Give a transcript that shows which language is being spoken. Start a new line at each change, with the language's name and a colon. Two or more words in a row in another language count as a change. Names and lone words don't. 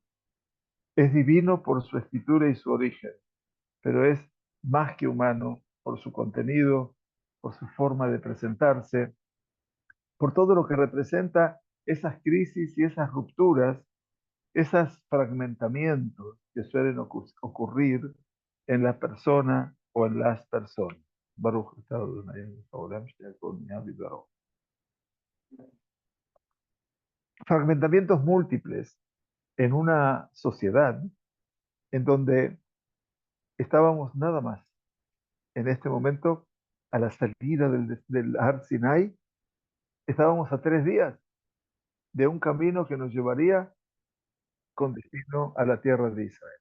Spanish: Es divino por su escritura y su origen, pero es más que humano por su contenido, por su forma de presentarse, por todo lo que representa esas crisis y esas rupturas, esos fragmentamientos que suelen ocurrir en la persona o en las personas.
Hebrew: ברוך אתה אדוני העולם שהכל נהיה בדברו.
Spanish: Fragmentamientos múltiples en una sociedad en donde estábamos nada más en este momento a la salida del Har Sinai, estábamos a 3 días de un camino que nos llevaría con destino a la tierra de Israel.